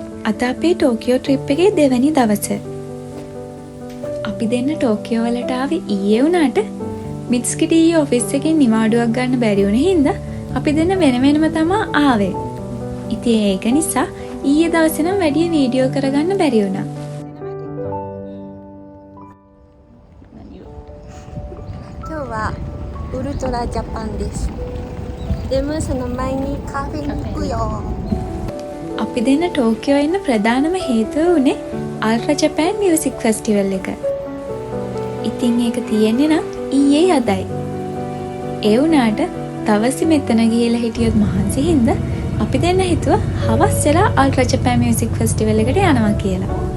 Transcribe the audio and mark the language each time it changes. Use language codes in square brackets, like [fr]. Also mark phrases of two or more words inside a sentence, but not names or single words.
[si] අද අපේ ටෝකියෝ ට්‍රිප් එකේ දෙවැනි දවස. අපි දෙන්න ටෝකියෝ වලට ආවේ ඊයේ වුණාට මිත්ස්කිට ඊයේ ඔෆිස් එකෙන් නිවාඩුවක් ගන්න බැරි වුණ හින්දා අපි දෙන්න වෙන වෙනම තමයි ආවේ. ඉතින් ඒක නිසා ඊයේ දවසේ නම් වැඩි වීඩියෝ කරගන්න බැරි වුණා. [ja] 今日はウルトラジャパンです。でもその前にカフェに行くよ。 [si] අපි දෙන්න ටෝකියෝ එන්න ප්‍රධානම හේතුව උනේ අල්ට්‍රා ජපාන් මියුසික් ෆෙස්ටිවල් එක. ඉතින් ඒක තියෙන්නේ නම් ඊයේ අදයි. ඒ වුණාට දවසේ මෙතන ගිහලා හිටියොත් මහන්සි හින්දා අපි දෙන්න හිතුවා හවස් වෙලා අල්ට්‍රා ජපාන් මියුසික් ෆෙස්ටිවල් එකට යනවා කියලා.